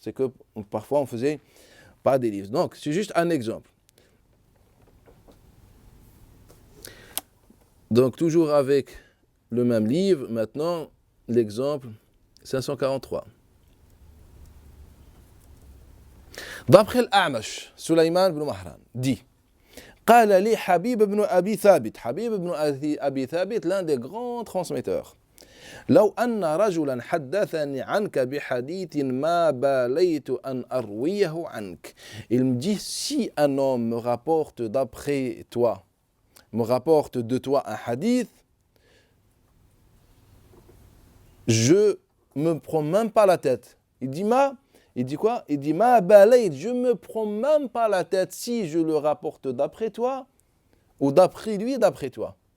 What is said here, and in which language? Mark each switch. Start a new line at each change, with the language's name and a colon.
French: C'est que parfois on faisait pas des livres. Donc, c'est juste un exemple. Donc, toujours avec le même livre, maintenant, l'exemple 543. D'après l'A'mash, Sulayman ibn Mahran dit
Arabic: قال لي حبيب بن أبي ثابت حبيب بن أبي ثابت
French: l'un des grands transmetteurs
Arabic: لو أن رجلا حدثني عنك بحديث ما باليت أن أرويه عنك.
French: Il me dit, si un homme me rapporte d'après toi, me rapporte de toi un hadith, je me prends même pas la tête. Il dit quoi? Il dit ma balayt, je me prends même pas la tête si je le rapporte d'après toi ou d'après lui, d'après toi.